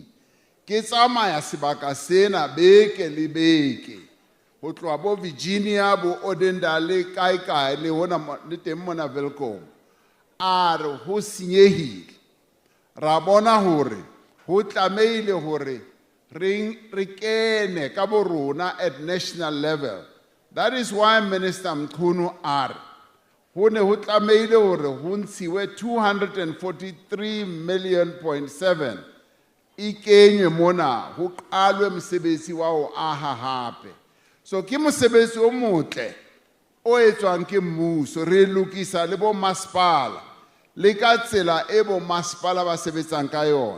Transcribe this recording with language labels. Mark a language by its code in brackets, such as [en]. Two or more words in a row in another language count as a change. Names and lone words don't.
[st] Ke tsamaya sebaka sena beke le beke ho tloha bo Virginia bo Odendale kae le hona le teng mona Welkom. A re ho senyehile, ra bona hore ho tlameile hore re kene ka bo rona [en] at national level. That is why [st] Minister Mkhunu a re ho ne ho tlameile hore ho ntshiwe 243.7 million e kenywe mona ho qalwe mosebetsi wa ho aha hape. So ke mosebetsi o motle o etswang ke mmuso, re lokisa le bo masepala le ka tsela e bo masepala ba sebetsang ka yona.